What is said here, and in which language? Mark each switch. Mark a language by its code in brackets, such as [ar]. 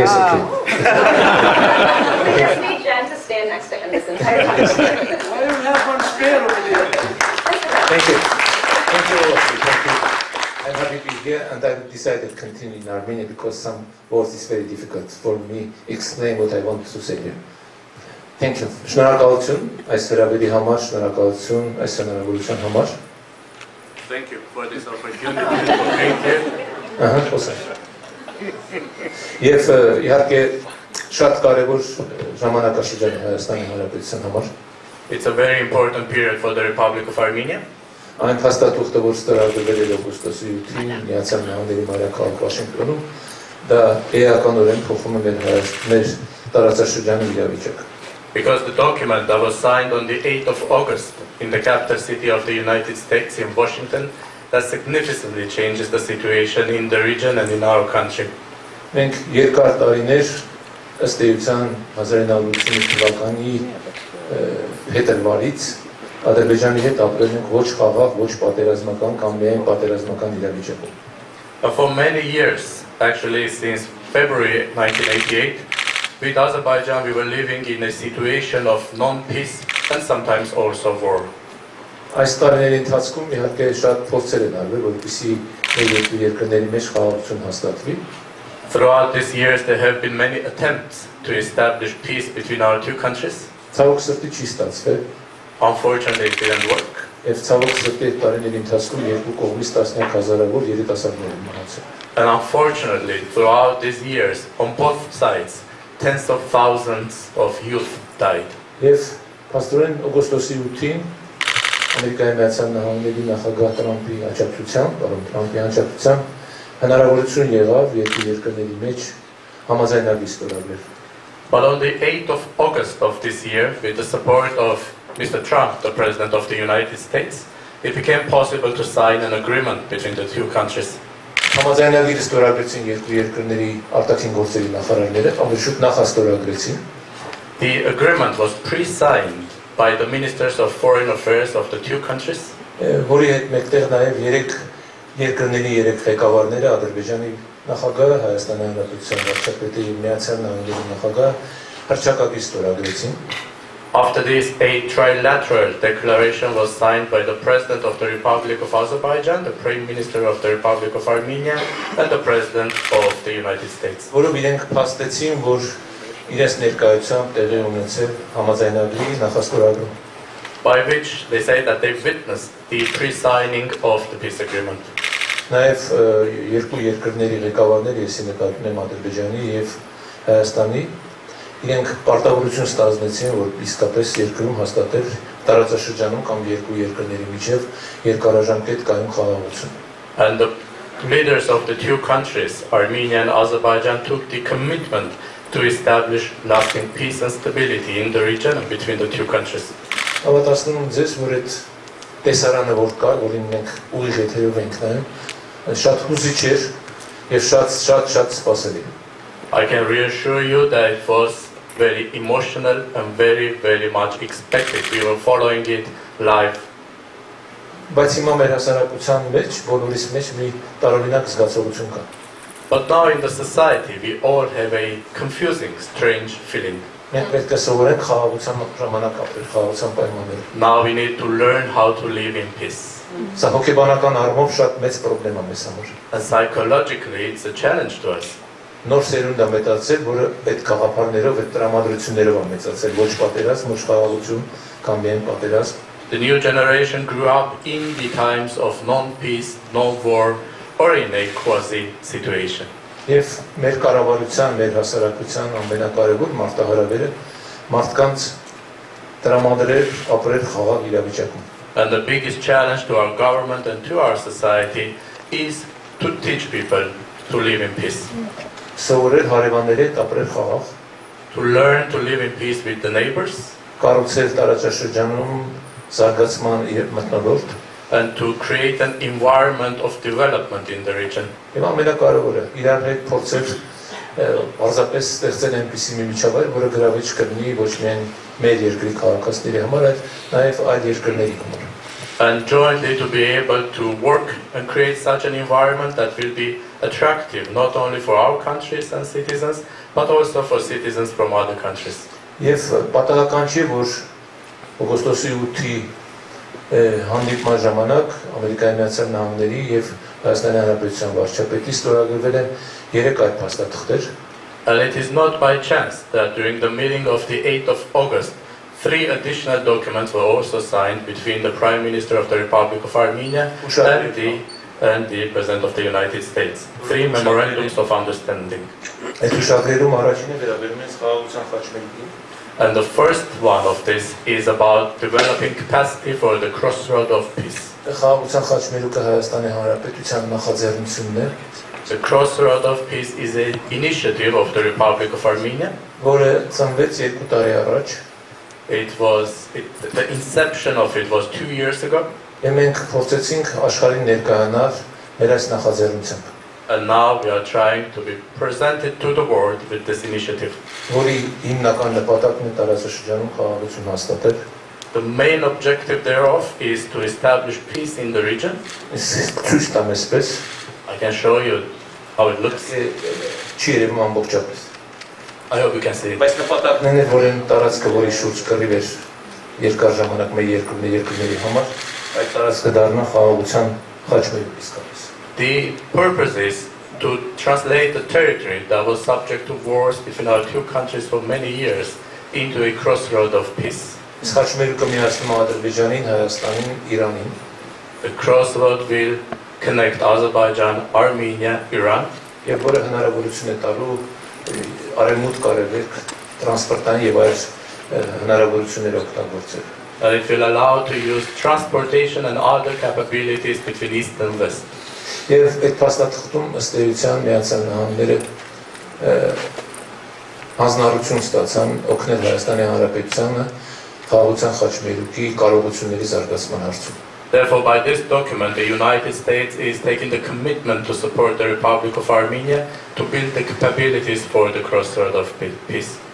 [en] We just need Jen to stand next to him this entire time. Why don't we have one spare over there? Thank you. Thank you all of you. Thank you. I'm happy to be here, and I decided to continue in Armenia because some words is very difficult for me explain what I want to say here. Thank you. [hy] Շնորհակալություն այս հրավերի համար, շնորհակալություն այս հնարավորության համար. [en] Thank you for this opportunity for being here. [hy] Եվ իհարկե շատ կարևոր ժամանակաշրջան է Հայաստանի Հանրապետության համար։ [en] It's a very important period for the Republic of Armenia. [hy] Այն հաստատուղթը, որ ստորագրվել է օգոստոսի 8-ին Միացյալ Նահանգների մայրաքաղաք Վաշինգտոնում, դա էականորեն փոխում է մեր տարածաշրջանի իրավիճակը։ [en] Because the document that was signed on the 8th of August in the capital city of the United States in Washington, that significantly changes the situation in the region and in our country. [hy] Մենք երկար տարիներ ըստ էության 1985 թվականի հետևարից Ադրբեջանի հետ ապրել ենք ոչ խաղաղ, ոչ պատերազմական կամ միայն պատերազմական իրավիճակում։ [en] For many years, actually since February 1988, with Azerbaijan we were living in a situation of non-peace and sometimes also war. [hy] Այս տարիների ընթացքում իհարկե շատ փորձեր են արվել, որպեսզի մեր երկու երկրների մեջ խաղաղություն հաստատվի։ [en] Throughout these years there have been many attempts to establish peace between our two countries. [hy] Ցավոք սրտի չի ստացվել։ [en] Unfortunately, it didn't work. [hy] Եվ ցավոք սրտի այդ տարիների ընթացքում երկու կողմից տասնյակ հազարավոր երիտասարդներ են մահացել։ [en] And unfortunately, throughout these years, on both sides, tens of thousands of youth died. [hy] Եվ փաստորեն օգոստոսի 8-ին Ամերիկայի Միացյալ Նահանգների նախագահ Տրամփի աջակցությամբ, պարոն Տրամփի աջակցությամբ հնարավորություն եղավ երկու երկրների մեջ համաձայնագրի ստորագրել։ [en] But on the 8th of August of this year, with the support of Mr. Trump, the President of the United States, it became possible to sign an agreement between the two countries. [hy] Համաձայնագիրը ստորագրեցին երկու երկրների արտաքին գործերի նախարարները, ավելի շուտ նախաստորագրեցին։ [en] The agreement was pre-signed by the ministers of foreign affairs of the two countries, [hy] Որի հետ մեկտեղ նաև երեք երկրների երեք ղեկավարները Ադրբեջանի նախագահը, Հայաստանի Հանրապետության վարչապետը եւ Միացյալ Նահանգների նախագահը հռչակագիր ստորագրեցին։ [en] After this, a trilateral declaration was signed by the President of the Republic of Azerbaijan, the Prime Minister of the Republic of Armenia, and the President of the United States. [hy] Որով իրենք փաստեցին, որ իրենց ներկայությամբ տեղի ունեցել համաձայնագրի նախաստորագրում։ [en] By which they say that they witnessed the pre-signing of the peace agreement. [hy] Նաև երկու երկրների ղեկավարները, ես նկատում եմ Ադրբեջանի եւ Հայաստանի, իրենք պարտավորություն ստանձնեցին, որ իսկապես երկրում հաստատել տարածաշրջանում կամ երկու երկրների միջև երկարաժամկետ կայուն խաղաղություն։ [en] And the leaders of the two countries, Armenia and Azerbaijan, took the commitment to establish lasting peace and stability in the region and between the two countries. [hy] Հավատացնում եմ ձեզ, որ այդ տեսարանը որ կար, որին մենք ուղիղ եթերով ենք նայում, շատ հուզիչ էր եւ շատ սպասելի։ [en] I can reassure you that it was very emotional and very much expected. We were following it live. [hy] Բայց հիմա մեր հասարակության մեջ, բոլորիս մեջ մի տարօրինակ զգացողություն կա։ [en] But now in the society, we all have a confusing, strange feeling. [hy] Մենք պետք է սովորենք խաղաղության ժամանակ ապրել, խաղաղության պայմաններով։ [en] Now we need to learn how to live in peace. [hy] Սա հոգեբանական առումով շատ մեծ խնդրեմ է մեզ համար։ [en] And psychologically, it's a challenge to us. [hy] Նոր սերունդ է մեծացել, որը այդ գաղափարներով, այդ տրամադրություններով է մեծացել, ոչ պատերազմ, ոչ խաղաղություն կամ միայն պատերազմ։ [en] The new generation grew up in the times of non-peace, no-war, or in a quasi situation. [hy] Եվ մեր կառավարության, մեր հասարակության ամենակարևոր մարտահրավերը մարդկանց տրամադրել ապրել խաղաղ իրավիճակում։ [en] And the biggest challenge to our government and to our society is to teach people to live in peace. [hy] Սովորել հարևանների հետ ապրել խաղաղ, [en] To learn to live in peace with the neighbors, [hy] կառուցել տարածաշրջանում զարգացման իր մթնոլորտ։ [en] and to create an environment of development in the region. [hy] Եվ ամենակարևորը իրար հետ փորձել պարզապես ստեղծել այնպիսի մի միջավայր, որը գրավիչ կլինի ոչ միայն մեր երկրի քաղաքացիների համար, այլ նաև այլ երկրների համար։ [en] And jointly to be able to work and create such an environment that will be attractive not only for our countries and citizens, but also for citizens from other countries. [hy] Եվ պատահական չի, որ օգոստոսի 8-ի հանդիպման ժամանակ Ամերիկայի Միացյալ Նահանգների եւ Հայաստանի Հանրապետության վարչապետի ստորագրվել են 3 այլ փաստաթղթեր։ [en] And it is not by chance that during the meeting of the 8th of August, 3 additional documents were also signed between the Prime Minister of the Republic of Armenia and the President of the United States. 3 memorandums of understanding. [hy] Այդ ուշագրերում առաջինը վերաբերում է խաղաղության խաչմերուկին։ [en] And the first one of this is about developing capacity for the crossroad of peace. [hy] Խաղաղության խաչմերուկը Հայաստանի Հանրապետության նախաձեռնությունն է, [en] The crossroad of peace is an initiative of the Republic of Armenia. [hy] որը ծնվեց 2 տարի առաջ։ [en] The inception of it was 2 years ago. [hy] Եվ մենք փորձեցինք աշխարհին ներկայանալ մեր այս նախաձեռնությամբ, [en] And now we are trying to be presented to the world with this initiative. [hy] որի հիմնական նպատակն է տարածաշրջանում խաղաղություն հաստատել։ [en] The main objective thereof is to establish peace in the region. [hy] Ցույց տամ այսպես, [en] I can show you how it looks. [hy] չի երևում ամբողջապես։ [en] I hope you can see it. [hy] Բայց նպատակն Նույնիսկ որ այն տարածքը, որի շուրջ կռիվ էր երկար ժամանակ մեր երկրների համար, այդ տարածքը դառնա խաղաղության խաչմերուկ իսկապես։ [en] The purpose is to translate the territory that was subject to wars between our two countries for many years into a crossroad of peace. [hy] Այս խաչմերուկը միացնում է Ադրբեջանին, Հայաստանին, Իրանին։ [en] The crossroad will connect Azerbaijan, Armenia, Iran, [hy] Եվ որը հնարավորություն է տալու արևմուտք արևելք տրանսպորտային եւ այլ հնարավորություններ օգտագործել։ [en] and it will allow to use transportation and other capabilities between East and West. [hy] Եվ այդ փաստաթղթում ըստ էության Միացյալ Նահանգները հանձնառություն ստացան օգնել Հայաստանի Հանրապետությանը խաղաղության խաչմերուկի կարողությունների զարգացման հարցում։ [en] Therefore, by this document, the United States is taking the commitment to support the Republic of Armenia to build the capabilities for the crossroad of peace.